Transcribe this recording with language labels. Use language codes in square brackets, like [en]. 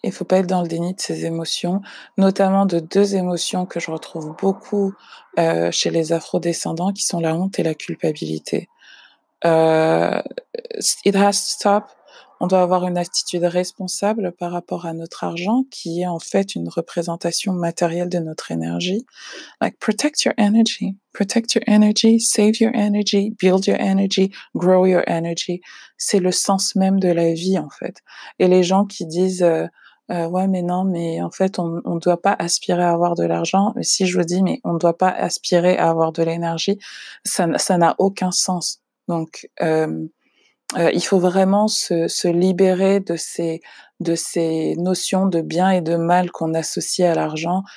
[fr] Il faut pas être dans le déni de ses émotions, notamment de 2 émotions que je retrouve beaucoup chez les afrodescendants, qui sont la honte et la culpabilité. [en] It has to stop. [fr] On doit avoir une attitude responsable par rapport à notre argent, qui est en fait une représentation matérielle de notre énergie. [en] Like, protect your energy, save your energy, build your energy, grow your energy. [fr] C'est le sens même de la vie, en fait. Et les gens qui disent, ouais, mais non, mais en fait, on doit pas aspirer à avoir de l'argent. Mais si je vous dis, mais on ne doit pas aspirer à avoir de l'énergie, ça n'a aucun sens. Donc, Il faut vraiment se libérer de ces notions de bien et de mal qu'on associe à l'argent.